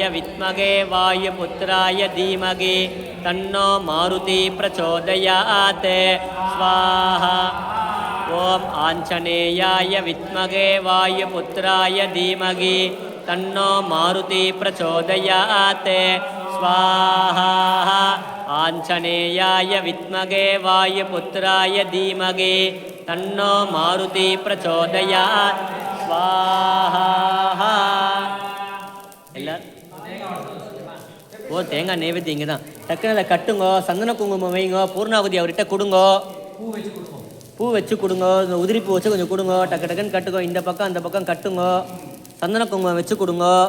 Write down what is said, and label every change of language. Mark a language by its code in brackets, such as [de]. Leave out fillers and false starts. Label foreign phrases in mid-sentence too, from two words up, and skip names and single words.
[sa] विद्महे वायुपुत्राय धीमहि तन्नो मारुति प्रचोदयात् स्वाहा ओम आञ्जनेयाय विद्महे वायुपुत्राय धीमहि तन्नो मारुति प्रचोदयात् स्वाहा आञ्जनेयाय विद्महे वायुपुत्राय धीमहि तन्नो मारुति प्रचोदयात् स्वाहा [ta] ஓ தேங்காய் நைவேத்தியம் இங்கே தான் டக்குன்னு அதை கட்டுங்கோ, சந்தன குங்குமம் வைங்கோ, பூர்ணாகுதி அவர்கிட்ட கொடுங்கோ, பூ வச்சு கொடுங்க, இந்த உதிரி பூ வச்சு கொஞ்சம் கொடுங்க, டக்கு டக்குன்னு கட்டுங்கோ, இந்த பக்கம் அந்த பக்கம் கட்டுங்கோ, சந்தன குங்குமம் வச்சு கொடுங்க.